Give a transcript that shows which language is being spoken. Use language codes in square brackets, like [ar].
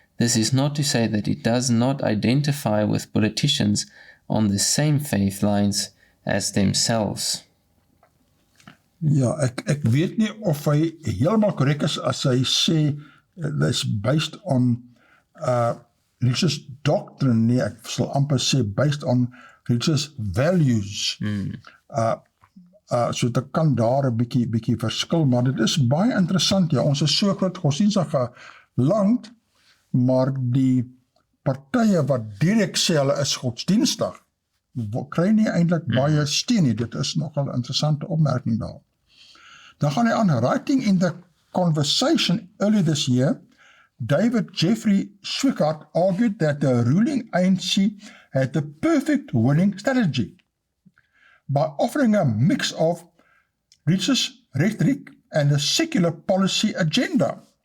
[en] This is not to say that it does not identify with politicians on the same faith lines as themselves. [af] Ja, ek weet nie of hy heeltemal korrek is as hy sê [en] that's based on religious doctrine [af] nie, ek sal amper sê [en] based on religious values. [af] So dit kan daar 'n bietjie verskil, maar dit is baie interessant, ja, ons is so groot godsdienstige land, maar die partye wat direk sê hulle is godsdienstig, kry nie eintlik baie steun nie, dit is nogal 'n interessante opmerking daar. Dan gaan hy aan, [en] writing in the conversation earlier this year, David Jeffrey Swickard argued that the ruling ANC had the perfect winning strategy by offering a mix of religious rhetoric and a secular policy agenda.